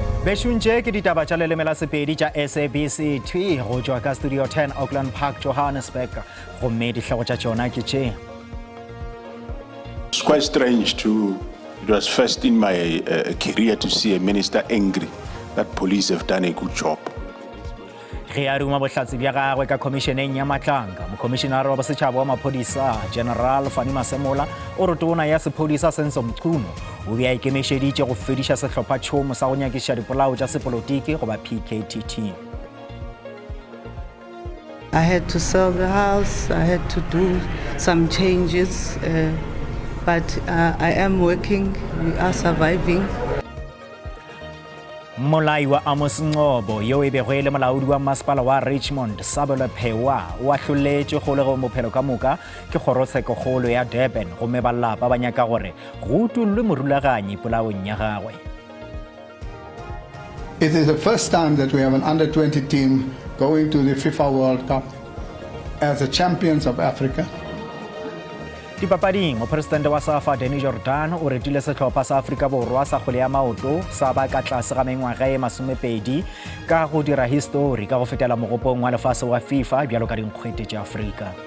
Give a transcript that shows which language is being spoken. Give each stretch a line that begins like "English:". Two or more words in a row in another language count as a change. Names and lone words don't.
Northern Sotho: Beshunje ke ditaba tša lelemela sepedi tša SABC 2 go tšwa ka Studio 10 Auckland Park, Johannesburg. Gomme ditlhogo tša tšona ke tše.
English: It's quite strange it was first in my career to see a minister angry that police have done a good job.
Northern Sotho: Ge a ruma bohlatsi bja gagwe ka komisheneng ya Matlanga, mokomishenara wa bosetšhaba wa maphodisa General Fanny Masemola o re tona ya sephodisa Senzo Mchunu o be a ikemišeditše go fediša sehlopha-tšhomo sa go nyakiša dipolao tša sepolotiki goba PKTT.
English: I had to sell the house, I had to do some changes, but I am working, we are surviving.
Northern Sotho: Molai wa Amos Ngobo yo e bego e le molaodi wa masepala wa Richmond Sabelo Phewa o ahloletše go le go mophelo ka moka ke kgorotshekokgolo ya Durban gomme balapa ba nyaka gore go utollwe morulaganyi polaong ya gagwe.
English: It is the first time that we have an under-20 team going to the FIFA World Cup as the champions of Africa.
Northern Sotho: Dipapading, mopresidente wa SAFA Danny Jordan o retile sehlopha sa Afrika Borwa sa kgwele ya maoto sa ba ka tlase ga mengwaga e 20 ka go dira history ka go fetela mogopong wa lefase wa FIFA bjalo ka dinkgwete tša Afrika.